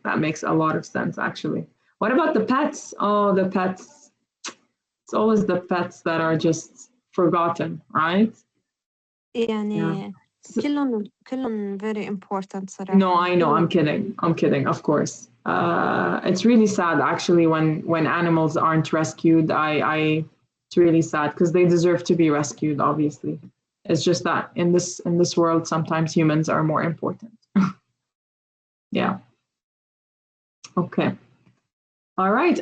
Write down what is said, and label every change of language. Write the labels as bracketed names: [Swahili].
[English] That makes a lot of sense, actually. What about the pets? Oh, the pets. It's always the pets that are just forgotten, right? [Arabic] يعني كلهم [English] very important [Arabic] صراحة. [English] No, I know. I'm kidding. I'm kidding. Of course. It's really sad, actually, when animals aren't rescued. It's really sad because they deserve to be rescued. Obviously, it's just that in this world, sometimes humans are more important. Yeah. Okay. All right.